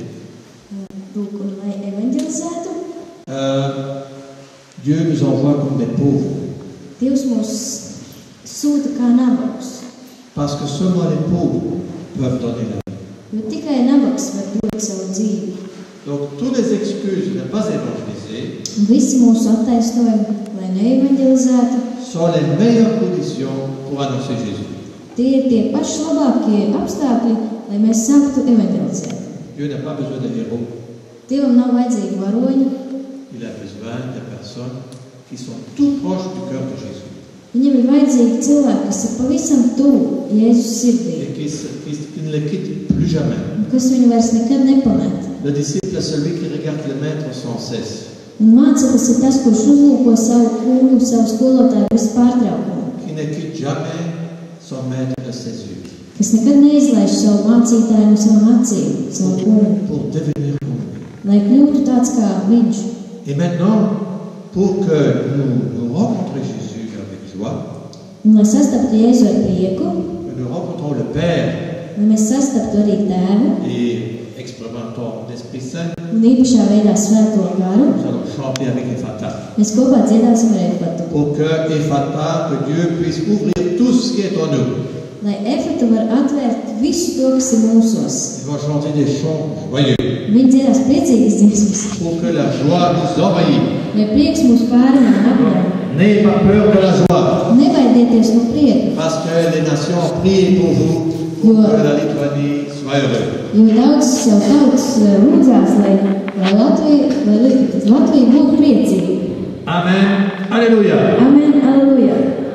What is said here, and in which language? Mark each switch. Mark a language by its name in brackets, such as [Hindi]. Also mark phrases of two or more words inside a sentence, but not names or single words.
[Latvian] Lūk, un lai evanģelizētu, [French] Dieu nous envoie comme des pauvres. [Latvian] Dievs mūs sūta kā nabagus. [French] Parce que seulement les pauvres peuvent donner la vie. [Latvian] Jo tikai nabags var dot savu dzīvi. [French] Donc, toutes les excuses de ne pas évangéliser [Latvian] Un visi mūsu attaisnojumi, lai neevanģelizētu, [French] sont les meilleures conditions pour annoncer Jésus. [Latvian] tie ir tie paši labākie apstākļi, lai mēs sāktu evanģelizēt. [French] Dieu n'a pas besoin de héros. [Latvian] Dievam nav vajadzīgi varoņi, [French] Il a besoin de personnes qui sont tout proches du cœur de Jésus. [Latvian] viņam ir vajadzīgi cilvēki, kas ir pavisam tuvu Jēzus sirdī, [French] Et qui ne le quittent plus jamais. [Latvian] un kas viņu vairs nekad nepamet. [French] Le disciple est celui qui regarde le maître sans cesse. [Latvian] Un māceklis ir tas, kurš uzlūko savu kungu, savu skolotāju bez pārtraukuma, [French] Qui ne quitte jamais son maître de ses yeux. [Latvian] kas nekad neizlaiž savu mācītāju no savām acīm, savu kungu, [French] Pour devenir comme lui. [Latvian] lai kļūtu tāds kā viņš. [French] Et maintenant, pour que nous rencontrions Jésus avec joie, [Latvian] Un lai sastaptu Jēzu ar prieku, [French] que nous rencontrons le Père [Latvian] lai mēs sastaptu arī tēvu [French] et expérimentons l'Esprit Saint, [Latvian] un īpašā veidā svēto garu, [French] nous allons chanter avec Ephata. [Latvian] mēs kopā dziedāsim ar Efatu. [French] Pour que Ephata, que Dieu puisse ouvrir tout ce qui est en nous. [Latvian] lai Efata var atvērt visu to, kas ir mūsos. [French] Ils vont chanter des chants joyeux [Latvian] Viņi dziedās priecīgas dziesmas, [French] pour que la joie nous envahisse. [Latvian] lai prieks mūs pārņem un apglēm. [French] N'ayez pas peur de la joie, [Latvian] Nebaidieties no prieka, [French] parce que les nations prient pour vous, pour que la Lituanie soit heureuse. [Latvian] jo daudzas jau tautas lūdzās, lai Latvija būtu priecīga. [French] Amen. Alléluia. [Latvian] Amen, aleluja!